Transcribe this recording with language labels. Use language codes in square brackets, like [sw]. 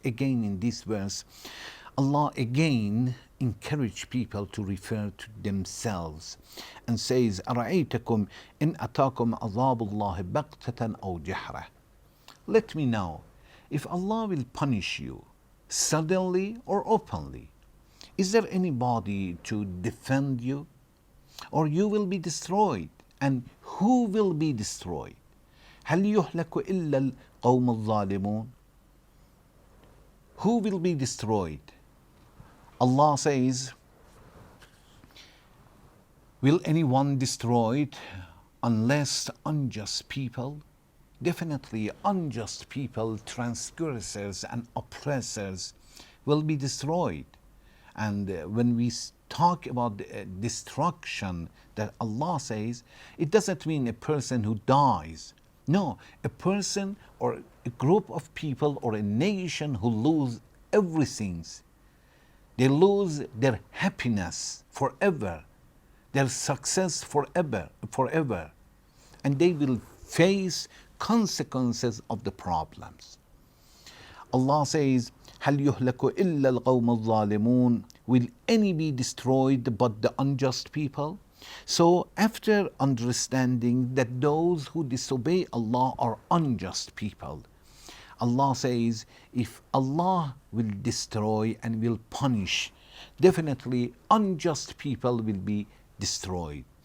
[en] Again, in this verse, Allah again encouraged people to refer to themselves and says, [ar] أَرَأَيْتَكُمْ إِنْ أَتَاكُمْ عَذَابُ اللَّهِ بَغْتَةً أَوْ جَهْرَةً. [en] Let me know if Allah will punish you suddenly or openly. Is there anybody to defend you? Or you will be destroyed. And who will be destroyed? [ar] هل يهلك إلا القوم الظالمون. [en] Who will be destroyed? Allah says, will anyone destroyed unless unjust people? Definitely unjust people, transgressors and oppressors will be destroyed. And when we talk about destruction that Allah says, it doesn't mean a person who dies. No, a person or a group of people or a nation who lose everything. They lose their happiness forever, their success forever. And they will face consequences of the problems. Allah says, [ar] هل يهلك إلا القوم الظالمون. [en] Will any be destroyed but the unjust people? So after understanding that those who disobey Allah are unjust people, Allah says, if Allah will destroy and will punish, definitely unjust people will be destroyed.